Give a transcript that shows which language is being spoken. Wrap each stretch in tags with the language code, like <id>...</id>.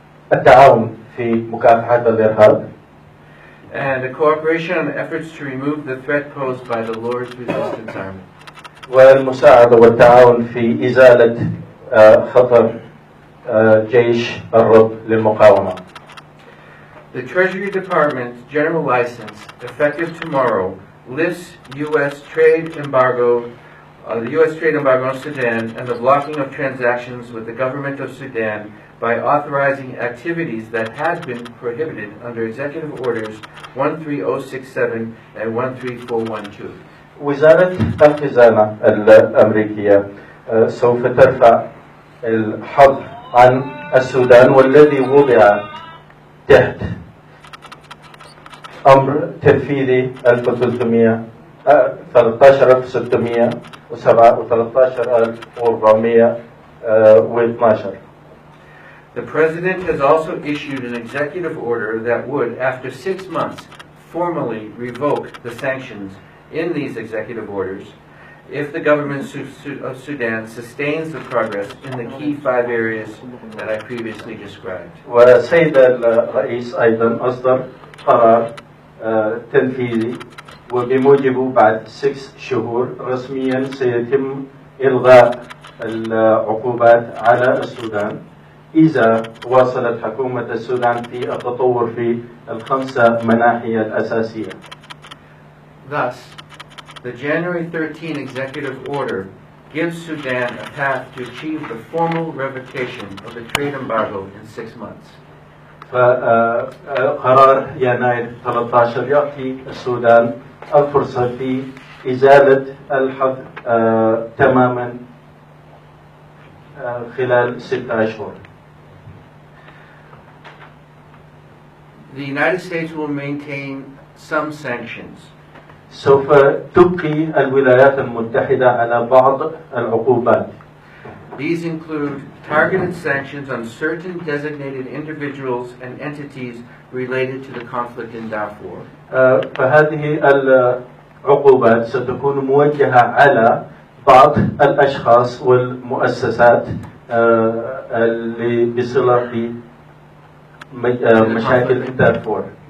<ar>والتعاون في مكافحة الإرهاب.</ar> <en>And a cooperation on efforts to remove the threat posed by the Lord's Resistance Army.</en> <ar>والمساعدة والتعاون في إزالة خطر جيش الرب للمقاومة.</ar> <en>The Treasury Department's general license, effective tomorrow, lifts the U.S. trade embargo on Sudan and the blocking of transactions with the government of Sudan by authorizing activities that had been prohibited under Executive Orders 13067 and 13412.</en> <ar>وزارة الخزانة الأمريكية سوف ترفع الحظر عن السودان، والذي وضع تحت أمر تنفيذي 13607 و 13412.</ar> <en>The President has also issued an executive order that would, after 6 months, formally revoke the sanctions in these executive orders if the government of Sudan sustains the progress in the key 5 areas that I previously described.</en> <ar>والسيد الرئيس أيضا أصدر قرار تنفيذي، وبموجبه بعد 6 شهور رسميا سيتم إلغاء العقوبات على السودان إذا واصلت حكومة السودان في التطور في ال5 مناحي الأساسية.</ar> <en>Thus, the January 13 executive order gives Sudan a path to achieve the formal revocation of the trade embargo in 6 months.</en> <ar>فقرار يناير 13 يعطي السودان الفرصة في إزالة الحظر تماما خلال 6 أشهر.</ar> <en>The United States will maintain some sanctions.</en> <ar>سوف تبقي الولايات المتحدة على بعض العقوبات.</ar> <en>These include targeted sanctions on certain designated individuals and entities related to the conflict in Darfur.</en> <ar>فهذه العقوبات ستكون موجهة على بعض الأشخاص والمؤسسات اللي بصلة بمشاكل دارفور.</ar>